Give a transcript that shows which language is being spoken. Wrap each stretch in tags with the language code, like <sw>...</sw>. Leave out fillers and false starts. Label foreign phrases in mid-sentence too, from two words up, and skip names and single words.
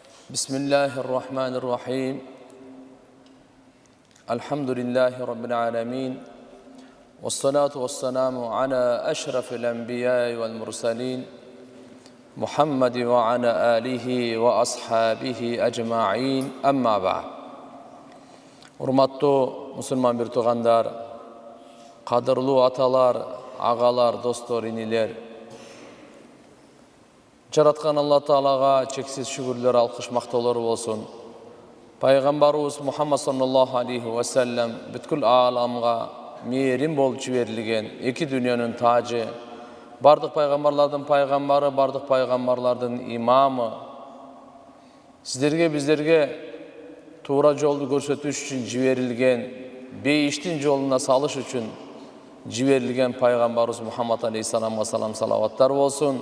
<ar>بسم الله الرحمن الرحيم الحمد لله رب العالمين والصلاة والسلام على أشرف الأنبياء والمرسلين محمد وعلى آله وأصحابه أجمعين أما بعد</ar> <ky>Урматтуу мусулман бир туугандар, кадырлуу аталар, агалар, достор, инилер. Жараткан Алла Таалага чексиз шүгүрлөр, алкыш, мактоолор болсун. Пайгамбарыбыз Мухаммад</ky> <ar>صلى الله عليه وسلم</ar> <ky>бүткүл ааламга мээрим болуп жиберилген, эки дүйнөнүн тажы, бардык пайгамбарлардын пайгамбары, бардык пайгамбарлардын имамы. Сиздерге, биздерге туура жолду көрсөтүш үчүн жиберилген, бейиштин жолуна салыш үчүн жиберилген пайгамбарыбыз Мухаммад алейхиссаламга салам салаваттар болсун.</ky>